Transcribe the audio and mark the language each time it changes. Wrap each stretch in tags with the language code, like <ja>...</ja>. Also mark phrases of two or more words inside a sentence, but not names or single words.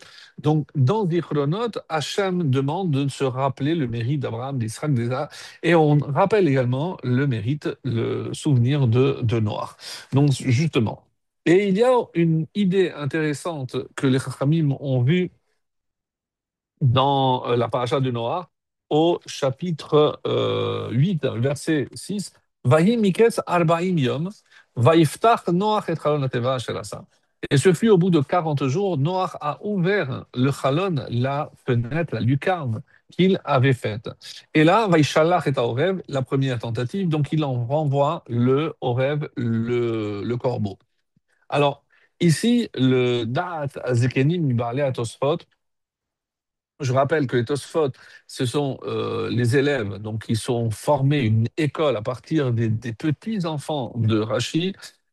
<fr>Donc, dans Zichronot, Hachem demande de se rappeler le mérite d'Abraham, d'Israël, d'Isaac, et on rappelle également le mérite, le souvenir de Noach. Donc, justement. Et il y a une idée intéressante que les Chachamim ont vue dans la paracha de Noach, au chapitre 8, verset 6.</fr> <he>ויהי מקץ ארבעים יום ויפתח נח את חלון התבה אשר עשה.</he> <fr>Et ce fut au bout de 40 jours, Noach a ouvert le chalon, la fenêtre, la lucarne qu'il avait faite. Et là,</fr> <he>וישלח את עורב,</he> <fr>la première tentative, donc il en renvoie le Orev, le corbeau. Alors, ici, le Da'at Azekeni Mibalé à Tosfot, je rappelle que les Tosfot, ce sont les élèves donc, qui sont formés une école à partir des petits-enfants de Rashi.</fr>